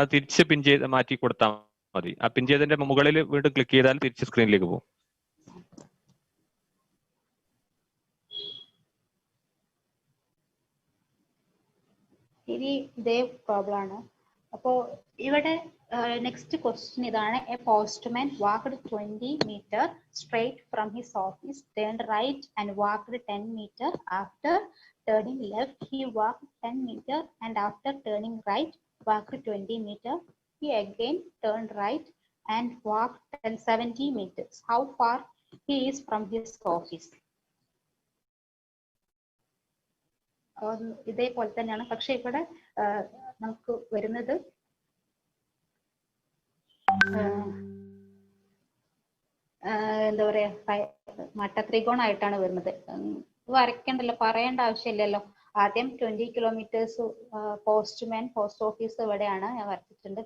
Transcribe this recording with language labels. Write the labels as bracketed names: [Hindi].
[Malayalam] അത് തിരിച്ച് പിൻ ചെയ്ത് മാറ്റി കൊടുത്താൽ മതി. ആ പിൻ ചെയ്തതിന്റെ മുകളിൽ വീണ്ടും ക്ലിക്ക് ചെയ്താൽ തിരിച്ച് സ്ക്രീനിലേക്ക് പോകും. ഇനി ഇതേ പ്രോബ്ലം ആണ്. അപ്പോ ഇവിടെ നെക്സ്റ്റ് ക്വസ്റ്റ്യൻ ഇതാണ്. [English] A postman walked 20 meter straight from his office, turned right and walked 10 meter. After turning left, he walked 10 meter and after turning right, walked 20 meter. He again turned right and walked 70 meters. How far he is from his office? [Malayalam] ഇതേപോലെ തന്നെയാണ്, പക്ഷെ ഇവിടെ നമുക്ക് വരുന്നത് എന്താ പറയാ, മട്ടത്രികോണായിട്ടാണ് വരുന്നത്. വരയ്ക്കണ്ടല്ലോ, പറയേണ്ട ആവശ്യമില്ലല്ലോ. ആദ്യം 20 കിലോമീറ്റേഴ്സ് പോസ്റ്റ് ഓഫീസ് ഇവിടെയാണ്, ഞാൻ വരച്ചിട്ടുണ്ട്.